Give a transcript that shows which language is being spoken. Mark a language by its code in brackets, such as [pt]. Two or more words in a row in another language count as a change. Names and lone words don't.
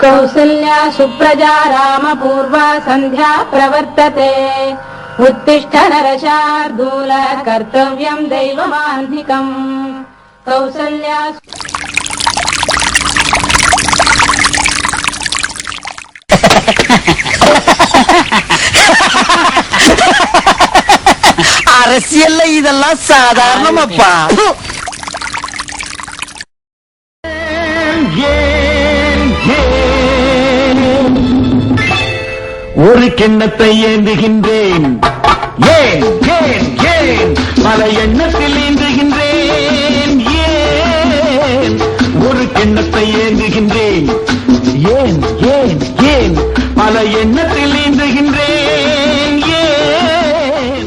[sa] कौसल्या सुप्रजा रामपूर्वा सन्ध्या प्रवर्तते उत्तिष्ठ नरशार्दूल कर्तव्यं दैवमाह्निकम् कौसल्या [ta] அரசியல்ல இதெல்லாம் சாதாரணமாப்பா. ஒரு கிண்ணத்தை ஏந்துகின்றேன், ஏன் ஏன் ஏன் பல எண்ணத்தில் ஏந்துகின்றேன், ஏன் ஒரு கிண்ணத்தை ஏந்துகின்றேன், ஏன் ஏன் ஏன் பல எண்ணத்தில் ஏந்துகின்றேன், ஏன்